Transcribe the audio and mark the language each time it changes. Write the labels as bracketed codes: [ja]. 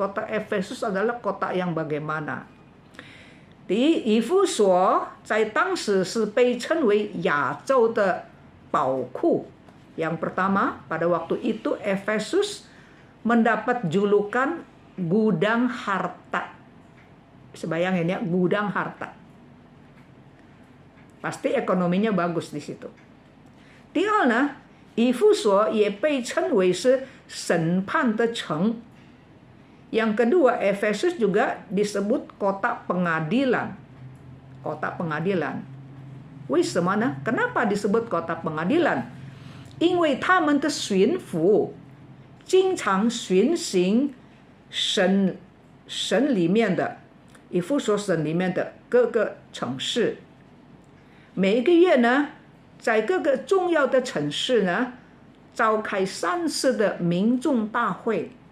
[id] Kota Efesus adalah kota yang bagaimana? [zh] 以弗所在当时是被称为亚洲的宝库。 [id] Yang pertama, pada waktu itu Efesus mendapat julukan gudang harta. Bayangin ya, gudang harta. Pasti ekonominya bagus di situ. [zh] 第二呢，以弗所也被称为是审判的城。 [id] Yang kedua, Efesus juga disebut kota pengadilan. Kota pengadilan. [zh] 为什么呢？ [id] Kenapa disebut kota pengadilan? [zh] 因为他们的巡抚经常巡行省里面的以弗所省里面的各个城市。每一个月呢，在各个重要的城市呢，召开3次的民众大会。